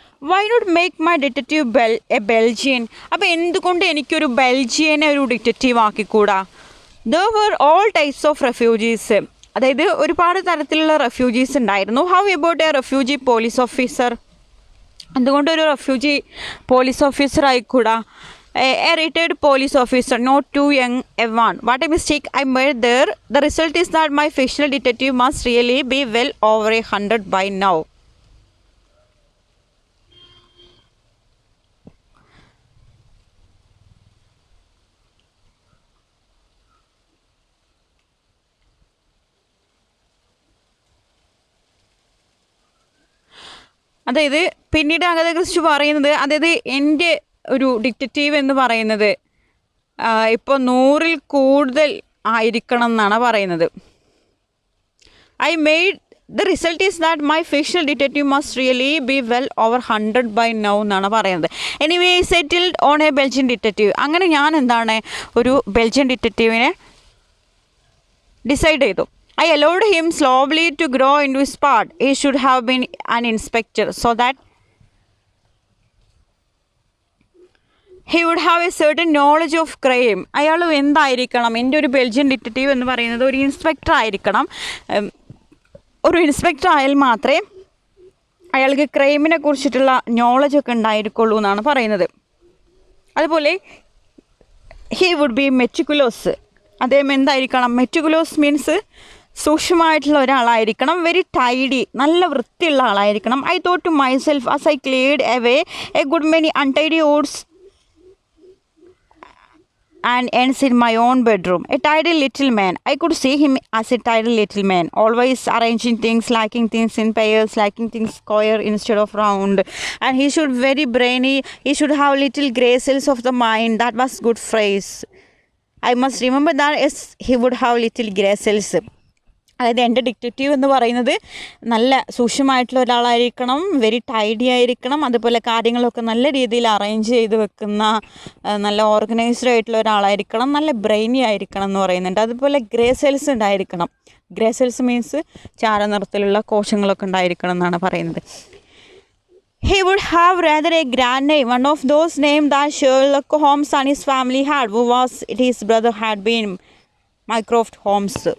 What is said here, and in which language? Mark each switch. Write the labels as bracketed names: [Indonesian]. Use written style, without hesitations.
[English] Why not make my detective a Belgian? [Malayalam] അപ്പോൾ എന്തുകൊണ്ട് എനിക്കൊരു ബെൽജിയനെ ഒരു detective ആക്കിക്കൂടാ? [English] There were all types of refugees. [Malayalam] അതായത് ഒരുപാട് തരത്തിലുള്ള റെഫ്യൂജീസ് ഉണ്ടായിരുന്നു. [English] How about a refugee police officer? [Malayalam] എന്തുകൊണ്ടൊരു refugee police officer ആയിക്കൂടാ? [English] A retired police officer, not too young a one. What a mistake I made there. The result is that my fictional detective must really be well over 100 by now. [Malayalam] അതായത് പിന്നീട് അഗാഥ Christy പറയുന്നത്, അതായത് എൻ്റെ ഒരു detective എന്ന് പറയുന്നത് ഇപ്പോൾ 100-ൽ കൂടുതൽ ആയിരിക്കണം എന്നാണ് പറയുന്നത്. [English] I made the result is that my fictional detective must really be well over 100 by now [Malayalam] എന്നാണ് പറയുന്നത്. [English] Anyway settled on a Belgian detective. [Malayalam] അങ്ങനെ ഞാൻ എന്താണ് ഒരു ബെൽജിയൻ ഡിറ്റക്റ്റീവിനെ ഡിസൈഡ് ചെയ്തു. [English] I allowed him slowly to grow into his part. He should have been an inspector so that he would have a certain knowledge of crime. [Malayalam] അയാൾ എന്തായിരിക്കണം? എൻ്റെ ഒരു Belgian detective എന്ന് പറയുന്നത് ഒരു ഇൻസ്പെക്ടർ ആയിരിക്കണം. ഒരു ഇൻസ്പെക്ടർ ആയാൽ മാത്രമേ അയാൾക്ക് ക്രൈമിനെ കുറിച്ചിട്ടുള്ള നോളജൊക്കെ ഉണ്ടായിരിക്കുള്ളൂ എന്നാണ് പറയുന്നത്. [English] അതുപോലെ he would be meticulous. [Malayalam] അദ്ദേഹം എന്തായിരിക്കണം? മെറ്റിക്കുലോസ് മീൻസ് സൂക്ഷ്മമായിട്ടുള്ള ഒരാളായിരിക്കണം. [English] very tidy, [Malayalam] നല്ല വൃത്തിയുള്ള ആളായിരിക്കണം. [English] I thought to myself as I cleared away a good many untidy odds and ends in my own bedroom. A tidy little man. I could see him as a tidy little man, always arranging things, liking things in pairs, liking things square instead of round. And he should very brainy. He should have little grey cells of the mind. That was good phrase. I must remember that. Yes, he would have little grey cells. [Malayalam] അതായത് എൻ്റെ detective എന്ന് പറയുന്നത് നല്ല സൂക്ഷ്മമായിട്ടുള്ള ഒരാളായിരിക്കണം, [English] very tidy [Malayalam] ആയിരിക്കണം, അതുപോലെ കാര്യങ്ങളൊക്കെ നല്ല രീതിയിൽ അറേഞ്ച് ചെയ്ത് വെക്കുന്ന നല്ല ഓർഗനൈസ്ഡ് ആയിട്ടുള്ള ഒരാളായിരിക്കണം, നല്ല ബ്രെയിനി ആയിരിക്കണം എന്ന് പറയുന്നുണ്ട്. അതുപോലെ ഗ്രേ സെൽസ് ഉണ്ടായിരിക്കണം. ഗ്രേ സെൽസ് മീൻസ് ചാരനിറത്തിലുള്ള കോശങ്ങളൊക്കെ ഉണ്ടായിരിക്കണം എന്നാണ് പറയുന്നത്. [English] He would have rather a grand name, one of those names that Sherlock Holmes and his family had, who was it his brother had been Mycroft Holmes.